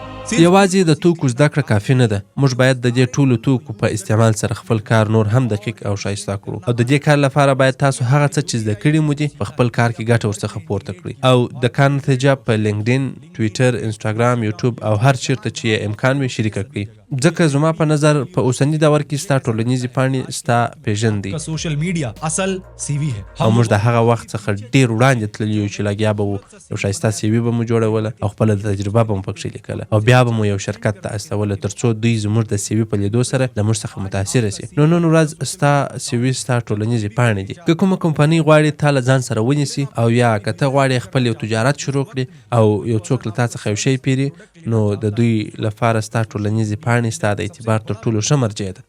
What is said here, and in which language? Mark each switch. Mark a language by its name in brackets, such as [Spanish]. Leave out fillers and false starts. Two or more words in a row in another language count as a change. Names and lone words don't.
[Pashto] یوازې د توکو زده کړه کافي نه ده. موږ باید د دې ټولو توکو په استعمال سره خپل کار نور هم دقیق او ښایسته کړو. او د دې کار لپاره باید تاسو هغه څه چې زده کړي مو دي په خپل کار کې ګټه ورڅخه پورته کړئ. او د کار نتیجه په لینکډین، ټویټر، انسټاګرام، یوټیوب او هر چیرته چې امکان وي شریکه کړئ. ځکه زما په نظر په اوسني دور کې ستا ټولنیزې پاڼې ستا پیژند دی. [English] social media [Urdu] اصل سی وی ہے. [Pashto] او موږ د هغه وخت څخه ډیر وړاندې تللی یو چې لګیا به وو یو ښایسته سیوي به مو جوړوله او خپله تجربه به مو پکښې لیکله او بیا به مو یو شرکت ته استوله تر څو دوی زموږ د سیوي په لیدو سره له موږ څخه متاثره سي. نو نن ورځ ستا سیوي ستا ټولنیزې پاڼې دي. که کومه کمپنۍ غواړي تا له ځان سره ونیسي او یا که ته غواړې خپل یو تجارت شروع کړي او یو څوک له تا څخه یو شی پیري نو د دوی لپاره ستا ټولنیزې پاڼې ستا د اعتبار تر ټولو ښه مرجع ده.